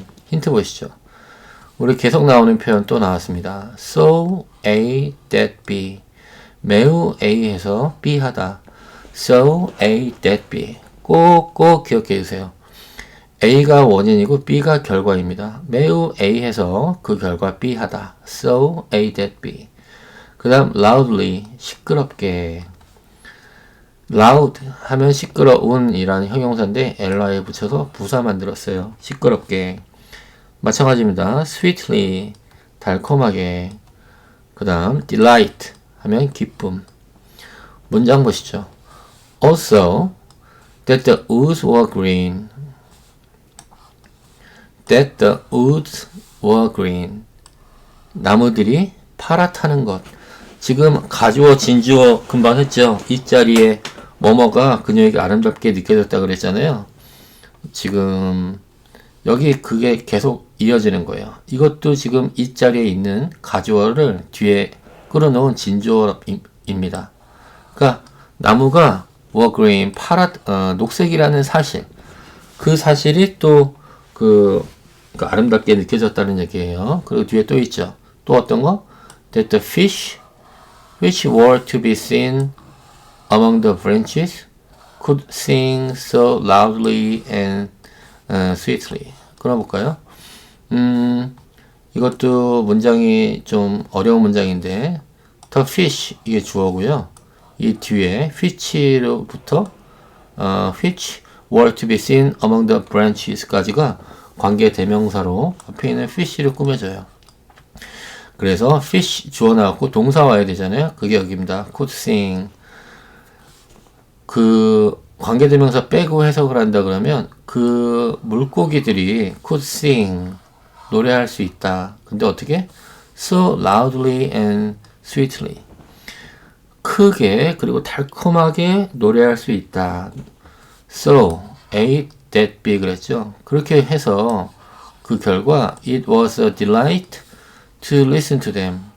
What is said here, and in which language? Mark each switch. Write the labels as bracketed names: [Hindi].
[Korean] 힌트 보시죠. 우리 계속 나오는 표현 또 나왔습니다. So A that B. 매우 A해서 B 하다. [English] So A that B. [Korean] 꼭 기억해 주세요. A가 원인이고 B가 결과입니다. 매우 A해서 그 결과 B 하다. [English] So A that B. [Korean] 그 다음 loudly 시끄럽게. loud 하면 시끄러운 이라는 형용사인데 LI에 붙여서 부사 만들었어요. 시끄럽게. 마찬가지입니다. sweetly 달콤하게. 그 다음 delight 하면 기쁨. 문장 보시죠. [English] Also that the woods were green. That the woods were green. [Korean] 나무들이 파랗다는 것. 지금 가주어 진주어 금방 했죠. 이 자리에 뭐뭐가 그녀에게 아름답게 느껴졌다 그랬잖아요. 지금 여기 그게 계속 이어지는 거예요. 이것도 지금 이 자리에 있는 가주어를 뒤에 끌어놓은 진주어입니다. 그러니까 나무가 were green 녹색이라는 사실. 그 사실이 또 그 아름답게 느껴졌다는 얘기예요. 그리고 뒤에 또 있죠. 또 어떤 거? [English] That the fish which were to be seen among the branches could sing so loudly and sweetly. [Korean] 끌어볼까요? 이것도 문장이 좀 어려운 문장인데 the fish 이게 주어고요. 이 뒤에 which로부터 which were to be seen among the branches까지가 관계 대명사로 앞에 있는 fish를 꾸며줘요. 그래서 fish 주어 나왔고 동사 와야 되잖아요. 그게 여기입니다. could sing. 그 관계 대명사 빼고 해석을 한다 그러면 그 물고기들이 [English] could sing [Korean] 노래할 수 있다. 근데 어떻게? [English] So loudly and sweetly. [Korean] 크게 그리고 달콤하게 노래할 수 있다. [English] So A that B [Korean] 그랬죠. 그렇게 해서 그 결과 [English] it was a delight to listen to them.